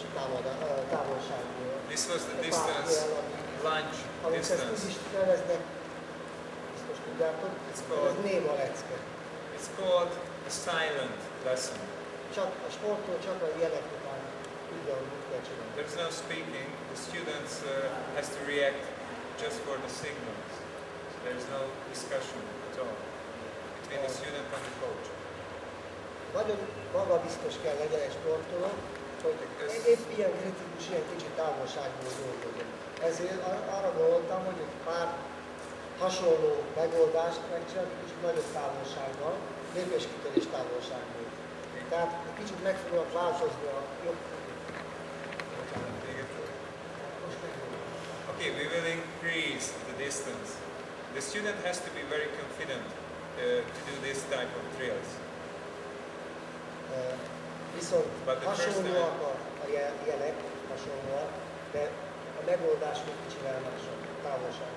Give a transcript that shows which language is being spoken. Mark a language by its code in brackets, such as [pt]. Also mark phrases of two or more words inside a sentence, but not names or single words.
[hu] távolságból. [en] This was the distance, lunge [hu] Amikor ezt úgy [en] distance. [hu] is neveznek, biztos tudjátok, [en] It's [hu] ez [en] called, [hu] néma lecke. [en] it's called a silent lesson. [hu] Csak a sportról csak a jelek után tudja, hogy mit kell csinálni. [en] There's no speaking. The students has to react just for the signals. So there's no discussion at all between the student and the coach. [hu] Nagyon magabiztos kell legyen egy sportoló, hogy épp ilyen kritikus, ilyen kicsi távolságból dolgozom. Ezért arra gondoltam, hogy egy pár hasonló megoldást megcsinálni, kicsit nagyobb távolsággal, lépéskitörés távolságból. Tehát egy kicsit meg fognak változni a jobb. [en] Okay, we will increase the distance. The student has to be very confident to do this type of drills. [hu] Viszont [en] But the first [hu] hasonlóak a jelek, hasonlóak, de a megoldás még kicsivel másabb távolság.